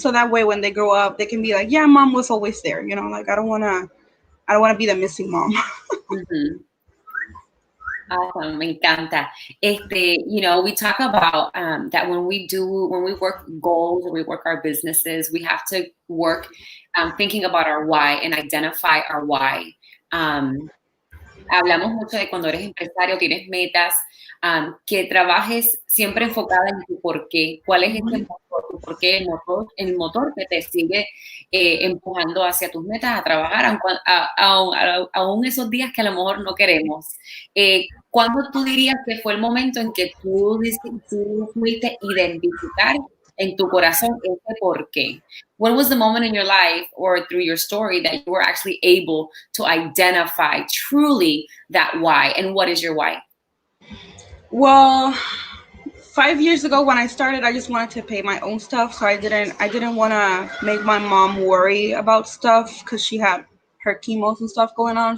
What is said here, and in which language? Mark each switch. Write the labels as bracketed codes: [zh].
[en] So that way, when they grow up, they can be like, yeah, mom was always there. Like I don't want to be the missing mom. [es] Mm-hmm. [en] Awesome. [es] Me encanta. [en] We talk about that when we work goals or we work our businesses, we have to work thinking about our why and identify our why. [es] Hablamos mucho de cuando eres empresario, tienes metas, que trabajes siempre enfocada en tu por qué. ¿Cuál es ese motor? Tu por qué, el motor que te sigue empujando hacia tus metas a trabajar, aún esos días que a lo mejor no queremos. ¿Cuándo tú dirías que fue el momento en que tú pudiste identificar en tu corazón ese por qué? [en] When was the moment in your life or through your story that you were actually able to identify truly that why? And what is your why? Well, 5 years ago when I started, I just wanted to pay my own stuff. So I didn't want to make my mom worry about stuff because she had her chemos and stuff going on.